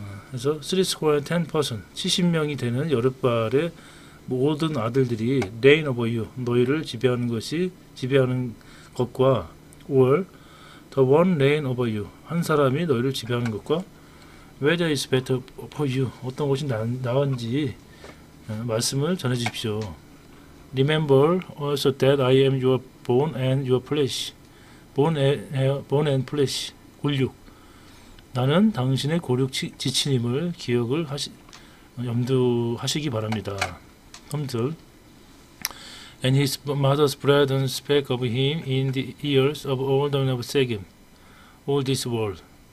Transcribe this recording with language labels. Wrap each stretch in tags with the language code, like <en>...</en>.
<ko>그래서 70 70명이 되는 여룻발의 모든 아들들이</ko> <en>reign over you</en> <ko>너희를 지배하는 것과</ko> <en>or the one reign over you</en> <ko>한 사람이 너희를 지배하는 것과</ko> <en>whether is better for you</en> <ko>어떤 것이 나은지 말씀을 전해 주십시오.</ko> <en>Remember also that I am your bone and your flesh. bone and flesh.</en> <ko>골육. 나는 당신의 골육 지친임을 염두하시기 바랍니다.</ko> <en>3절 And his mother's brethren spake of him in the ears of all the men of Sechem, all this world.</en>